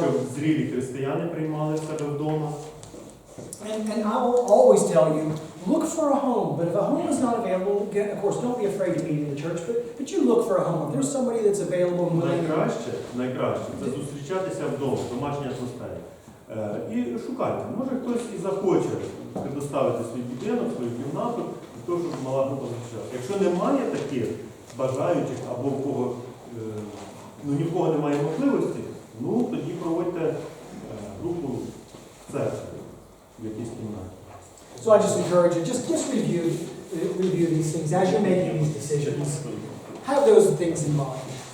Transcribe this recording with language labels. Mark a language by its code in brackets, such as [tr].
[uk] Щоб зрілі християни приймали себе вдома. [en] And I will always tell you, look for a home. But if a home is not available, again, of course, don't be afraid to meet in the church, but you look for a home. If there's somebody that's available and willing. [uk] Найкраще це зустрічатися вдома, в домашній атмосфері. І шукайте. Може хтось і захоче предоставити свій будинок, свою кімнату, для того, щоб мала група зустрічатися. Якщо немає таких бажаючих або в кого, ні в кого немає можливості, тоді проводьте групу в церкві, в якійсь кімнаті. [en] So I just encourage you, just review these things as you're making these decisions. Have those things in mind.